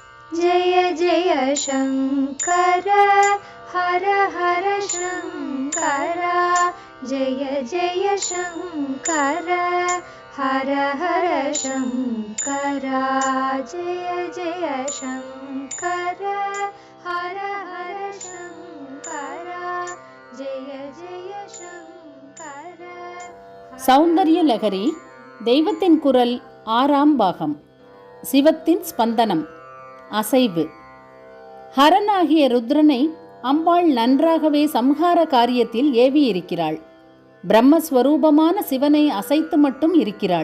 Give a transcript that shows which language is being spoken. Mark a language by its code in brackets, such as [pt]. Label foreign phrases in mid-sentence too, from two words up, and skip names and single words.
[sa] जय जय शङ्कर हर हर शङ्कर जय जय शङ्कर हर हर शङ्कर जय जय शङ्कर हर हर शङ्कर जय जय शङ्कर. [ta] சௌந்தர்ய லகரி தெய்வத்தின் குரல் 6ஆம் பாகம். சிவத்தின் ஸ்பந்தனம், அசைவு. ஹரனாகிய ருத்ரனை அம்பாள் நன்றாகவே சம்ஹார காரியத்தில் ஏவியிருக்கிறாள். பிரம்மஸ்வரூபமான சிவனை அசைத்து மட்டும் இருக்கிறாள்.